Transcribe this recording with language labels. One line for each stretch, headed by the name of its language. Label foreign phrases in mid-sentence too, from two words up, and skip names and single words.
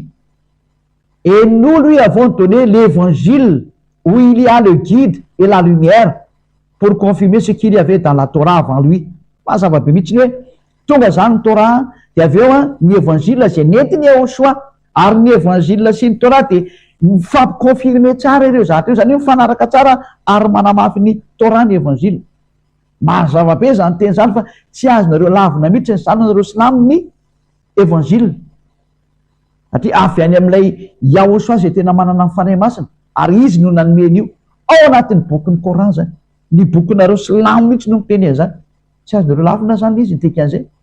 French: Et nous lui avons donné l'évangile où il y a le guide et la lumière pour confirmer ce qu'il y avait dans la Torah avant lui.
Malagasy: Mazava-be mihitsy hoe tonga zany ny Torah dia avy eo ny evanzila zay nentiny Yahosoa ary ny evanzila sy ny Torah dia mifampikonfirme tsara ireo zatra io zany hoe mifanaraka tsara ary manamafy ny Torah ny evanzila mazava be zany teny zany fa tsy azonareo lavina mihitsy ny zanonareo silamo ny evanzila satria avy any amin'ilay Yahosoa zay tena manana ny fanahy masina ary izy no nanomeny io ao anatin'ny bokin'ny Coran zany ny bokinareo silamo mihitsy no miteny zany tsy azonareo lavina zany izy nitekan'izay